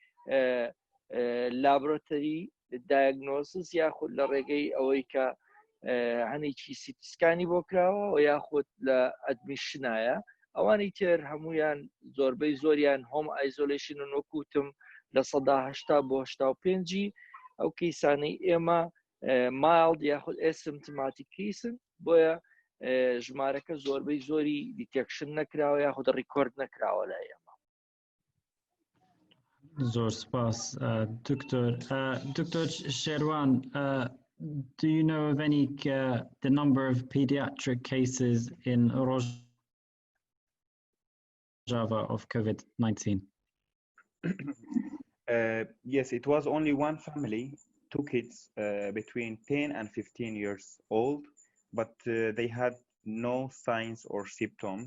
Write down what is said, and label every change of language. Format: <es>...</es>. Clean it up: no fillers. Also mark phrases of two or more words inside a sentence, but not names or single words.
<ckb>لابراتۆری دایگنۆسس یاخود لە ڕێگەی ئەوەی کە هەنێکی سیتیسکانی بۆ کراوە و یاخود لە ئەدمیشنایە ئەوانی تر هەمویان زۆربەی زۆریان</ckb> <en>home isolations</en> <ckb>وەکوتم لە 80 بۆ 85 ئەو کەیسانەی ئێمە ماڵد یاخود ئێسمتماتیک کەیسن بۆیە ژمارەکە زۆربەی زۆری دیتێکشن نەکراوە یاخود ڕیکۆرد نەکراوە لای ئێمە. زۆر سپاس دکتۆر شێروان</ckb> <en>do you know of any the number of pediatric cases in Rojava of COVID-19? Yes, it was only one family, 2 kids between 10 and 15 years old, but they had no signs or symptoms.</en>